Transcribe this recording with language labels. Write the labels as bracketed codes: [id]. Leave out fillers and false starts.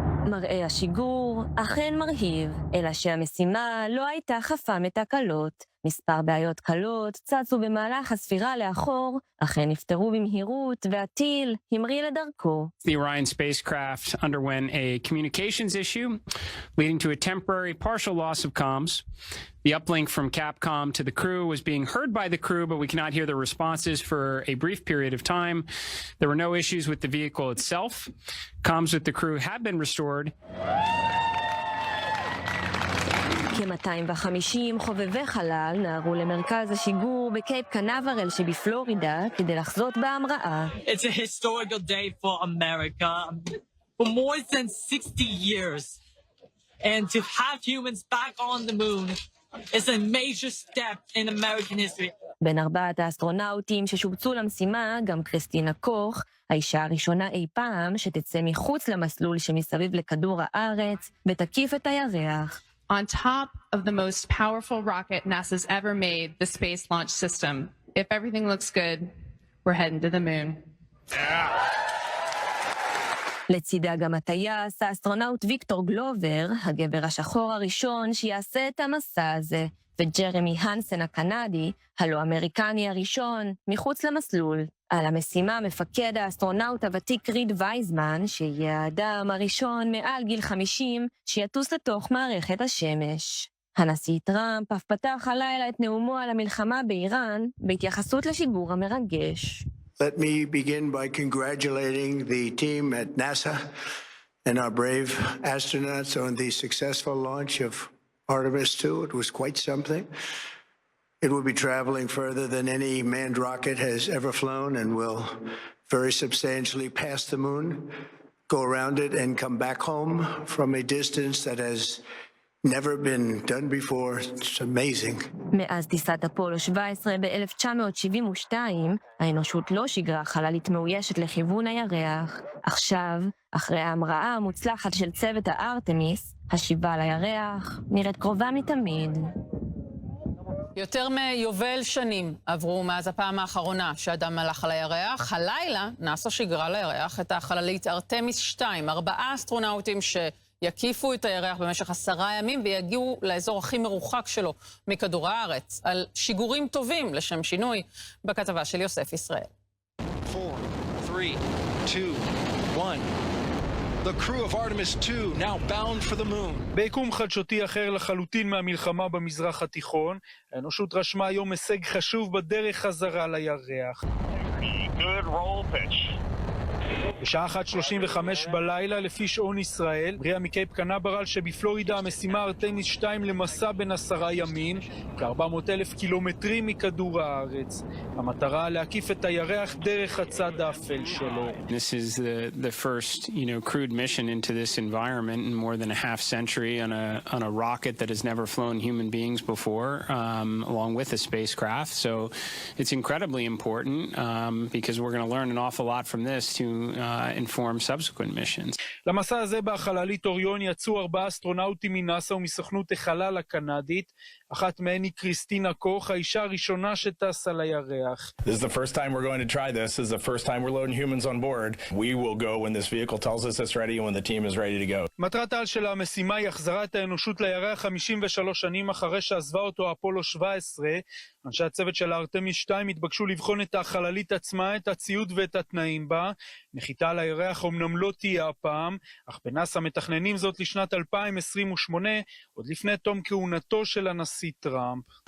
[he] מראה השיגור אכן מרהיב, אלא שהמשימה לא הייתה חפה מתקלות. מספר בעיות קלות צצו במהלך הספירה לאחור, אכן נפתרו במהירות והטיל המריא לדרכו. [en] The Orion spacecraft underwent a communications issue, leading to a temporary partial loss of comms. The uplink from Capcom to the crew was being heard by the crew, but we cannot hear the responses for a brief period of time. There were no issues with the vehicle itself. Comms with the crew have been restored. [he] כ-250 חובבי חלל נערו למרכז השיגור בקייפ קנברל שבפלורידה כדי לחזות בהמראה. [en] It's a historical day for America. For more than 60 years. And to have humans back on the moon is a major step in American history. [he] בין 4 האסטרונאוטים ששובצו למשימה גם קריסטינה קוך, האישה הראשונה אי פעם שתצא מחוץ למסלול שמסביב לכדור הארץ ותקיף את הירח. [en] On top of the most powerful rocket NASA's ever made, the Space Launch System. If everything looks good, we're heading to the moon. [he] לצידה גם הטייס, האסטרונאוט ויקטור גלובר, הגבר השחור הראשון שיעשה את המסע הזה, וג'רמי הנסן הקנדי, הלא אמריקני הראשון, מחוץ למסלול. על המשימה מפקד האסטרונאוט הוותיק ריד וייזמן, שיהיה האדם הראשון מעל גיל 50 שיטוס לתוך מערכת השמש. הנשיא טראמפ אף פתח הלילה את נאומו על המלחמה באיראן, בהתייחסות לשיגור המרגש. [en] Let me begin by congratulating the team at NASA and our brave astronauts on the successful launch of Artemis 2. It was quite something. It will be traveling further than any manned rocket has ever flown and will very substantially pass the moon, go around it, and come back home from a distance that has never been done before. It's amazing. [he] מאז טיסת אפולו 17 ב-1972, האנושות לא שיגרה חללית מאוישת לכיוון הירח. עכשיו, אחרי ההמראה המוצלחת של צוות הארתמיס, השיבה לירח נראית קרובה מתמיד. יותר מיובל שנים עברו מאז הפעם האחרונה שאדם הלך על הירח. הלילה נאס"א שיגרה לירח את החללית ארתמיס 2, 4 אסטרונאוטים שיקיפו את הירח במשך 10 ימים ויגיעו לאזור הכי מרוחק שלו מכדור הארץ. על שיגורים טובים לשם שינוי בכתבה של יוסף ישראל. 4, 3, 2, 1. [en] The crew of Artemis 2 now bound for the moon. [he] ביקום חדשותי אחר לחלוטין מהמלחמה במזרח התיכון, האנושות רשמה היום הישג חשוב בדרך חזרה לירח. [en] Good roll pitch. [he] בשעה 1:35 בלילה לפי שעון ישראל, בריאה מקייפ קנברל שבפלורידה, המשימה ארתמיס 2 למסע בין 10 ימים, כ-400,000 קילומטרים מכדור הארץ. המטרה להקיף את הירח דרך הצד האפל שלו. [en] This is the first, crewed mission into this environment in more than a half century on a rocket that has never flown human beings before, along with a spacecraft. So it's incredibly important because we're going to learn an awful lot from this to inform subsequent missions. [he] למסע הזה בחללית אוריון יצאו 4 אסטרונאוטים מנאס"א ומסוכנות החלל הקנדית. אחת מהן היא קריסטינה קוך, האישה הראשונה שטסה לירח. [en] This is the first time we're going to try this. This is the first time we're loading humans on board. We will go when this vehicle tells us it's ready and when the team is ready to go. [he] מטרת העל של המשימה היא החזרת האנושות לירח 53 שנים אחרי שעזבה אותו אפולו 17. אנשי הצוות של ארתמיס 2 התבקשו לבחון את החללית עצמה, את הציוד ואת התנאים בה. נחיתה על הירח אומנם לא תהיה הפעם, אך בנאס"א מתכננים זאת לשנת 2028, עוד לפני תום כהונתו של הנשיא טראמפ.